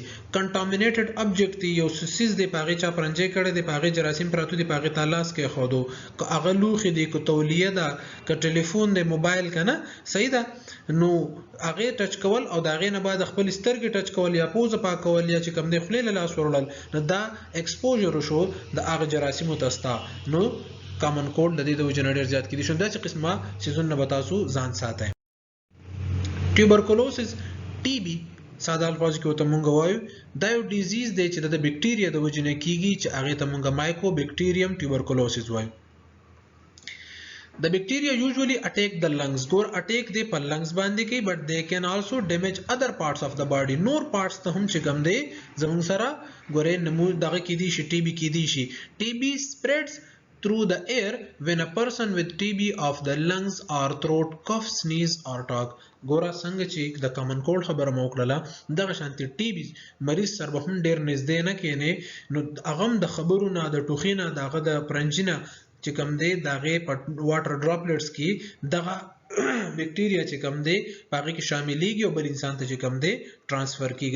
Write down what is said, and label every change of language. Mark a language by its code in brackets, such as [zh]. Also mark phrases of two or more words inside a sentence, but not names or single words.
[en] contaminated object [ps] دی یو سیز دی په هغې چا پرنجی کړی دی، په هغې جراثیم پراته دي، په هغې ته لاس کېښودو، که هغه لوښي دی، که تولیه ده، که ټلیفون دی، موبایل که نه صحیح ده نو هغې ټچ کول او د هغې نه بعد خپل سترګې ټچ کول یا پوزه پاکول یا چې کوم دی خولې له لاس وروړل نو دا ایکسپوژر شو د هغه جراثیمو ته ستا نو [en] common cold [ps] د دې د وجې نه ډېر زیات کیدی شي. داسې قسمه سیزونه به تاسو ځان ساتئ. ټیوبرکلوسس ټي بي [en] ساده الفاظو [ps] کې ورته مونږ وایو دا یو ډیزیز دی چې د بیکټیریا د وجې نه کیږي چې هغې ته مونږ مایکو بیکټیریم ټیوبرکلوسس وایو. [en] The bacteria usually attack the lungs. [ps] ګور اٹیک دی په لنګز باندې کوي [en] but they can also damage other parts of the body. [ps] نور parts ته هم چې کوم دی زموږ سره ګورې نمو دغه کیدی شي ټي بي کیدی شي. [en] TB spreads through the air when a person with TB of the lungs or throat cough, sneeze or talk. [ps] ګوره څنګه چې د [en] common cold [ps] خبره مو وکړله دغه شانتې TB مریض سره به هم ډېر نږدې نه کینې نو هغه هم د خبرو نه، د ټوخي نه، د هغه د پرنجي نه چې کوم دی د هغې په [en] water droplets [ps] کې دغه بیکټیریا چې کوم دی په هغې کې شاملیږي او بل انسان ته چې کوم دی ټرانسفر کیږي.